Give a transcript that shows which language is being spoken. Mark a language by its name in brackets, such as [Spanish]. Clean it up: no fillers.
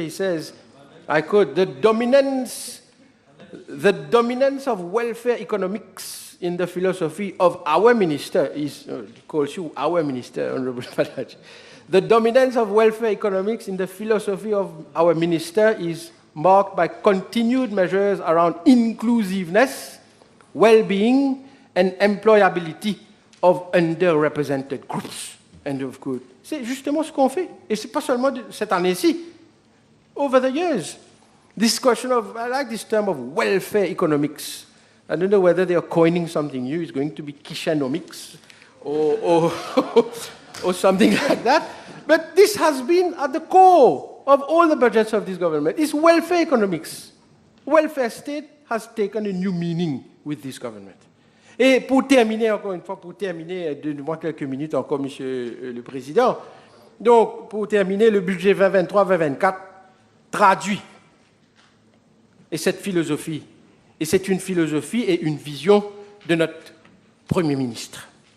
[English] He says, I quote, the dominance of welfare economics in the philosophy of our minister is, calls you our minister, Honorable Palaj. The dominance of welfare economics in the philosophy of our minister is marked by continued measures around inclusiveness, well-being, and employability of underrepresented groups. End of quote. [French] C'est justement ce qu'on fait. Et c'est pas seulement cette année-ci. [English] Over the years, this question of, I like this term of welfare economics. I don't know whether they are coining something new. It's going to be kishanomics or something like that. But this has been at the core of all the budgets of this government. It's welfare economics. Welfare state has taken a new meaning with this government. [French] Et pour terminer, encore une fois, donne-moi quelques minutes encore, Monsieur le Président. Donc, pour terminer, le budget 2023-2024 traduit et cette philosophie. Et c'est une philosophie et une vision de notre Premier ministre.